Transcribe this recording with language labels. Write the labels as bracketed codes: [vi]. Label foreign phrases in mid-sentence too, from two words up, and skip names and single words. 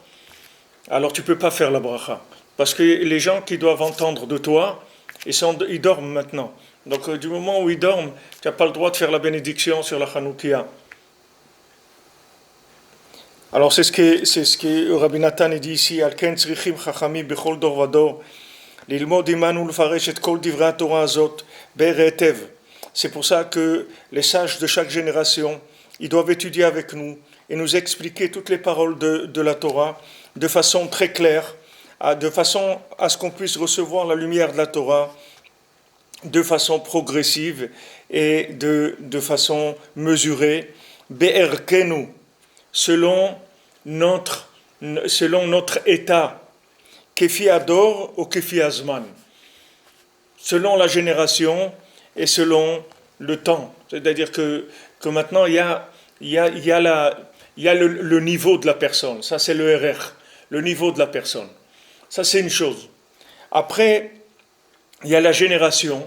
[fr] Alors tu ne peux pas faire la bracha. Parce que les gens qui doivent entendre de toi, ils dorment maintenant. Donc du moment où ils dorment, tu n'as pas le droit de faire la bénédiction sur la Hanoukia. Alors c'est ce que Rabbi Nathan dit ici, [he] על כן צריכים חכמים בכל דור ודור, ללמוד עמנו לפרש את כל דברי התורה הזאת באר היטב. [fr] C'est pour ça que les sages de chaque génération, ils doivent étudier avec nous et nous expliquer toutes les paroles de la Torah de façon très claire, de façon à ce qu'on puisse recevoir la lumière de la Torah de façon progressive et de façon mesurée, be'erkenu, selon notre état, [he] כפי הדור או כפי הזמן, [fr] selon la génération et selon le temps. C'est-à-dire que maintenant, il y a le niveau de la personne. Ça, c'est le RR, le niveau de la personne. Ça, c'est une chose. Après, il y a la génération.